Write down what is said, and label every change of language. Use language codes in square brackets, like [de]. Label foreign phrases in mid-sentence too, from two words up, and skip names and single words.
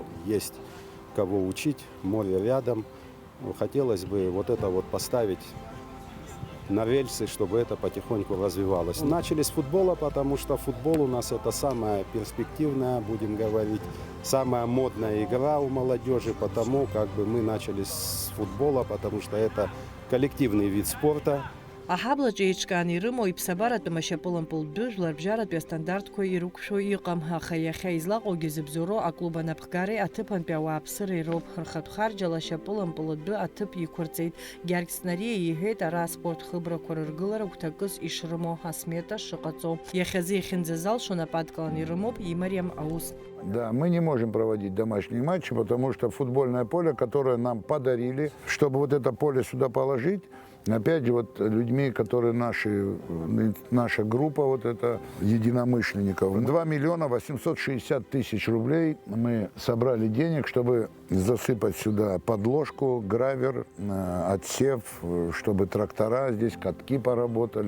[ru] Есть кого учить, море рядом. Хотелось бы это поставить на рельсы, чтобы это потихоньку развивалось. Начали с футбола, потому что футбол у нас это самая перспективная, будем говорить, самая модная игра у молодежи, потому мы начали с футбола, потому что это коллективный вид спорта, [ab] Аҳаблаҿы еиҿкаан ирымоу иԥсабаратәым ашьапылампыл дәыжәлар бжьаратәи астандартқәа ирықәшәо иҟам, аха иахьа излаҟоугьы зыбзоуроу аклуб анапхгареи аҭыԥантәи ауааԥсыреи роуп. Рхатә харџьала ашьапылампыл адәы аҭыԥ иқәырҵеит. Георг Снариа иҳәеит ара аспорт хыбрақәа рыргылара гәҭакыс ишрымоу, асмета шыҟаҵо. Иахьазы ихьынӡазалшо нап адкыланы ирымоуп имариам аус. [ru] Да, мы не можем проводить домашние матчи, потому что футбольное поле, которое нам подарили, чтобы вот это поле сюда положить, опять же, вот людьми, которые наша группа, вот это единомышленников, 2 миллиона 860 тысяч рублей мы собрали денег, чтобы засыпать сюда подложку, гравер, отсев, чтобы трактора здесь, катки поработали.